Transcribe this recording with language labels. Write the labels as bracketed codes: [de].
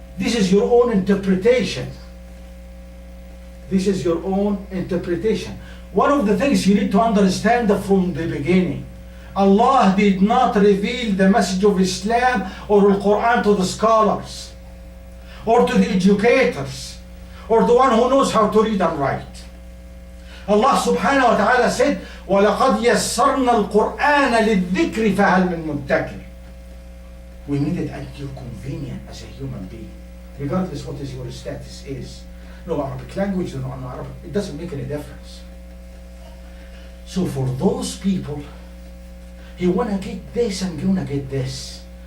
[en] This is your own interpretation. This is your own interpretation. One of the things you need to understand from the beginning, Allah did not reveal the message of Islam or the Quran to the scholars, or to the educators, or the one who knows how to read and write. Allah subhanahu wa ta'ala said, [ar] وَلَقَدْ يَسَّرْنَا الْقُرْآنَ لِلذِّكْرِ فَهَلْ مِن مُدَّكِرٍ. [en] We need it at your convenience as a human being, regardless what is your status is. No Arabic language, no Arabic, it doesn't make any difference. So for those people, he wanna get this and gonna get this.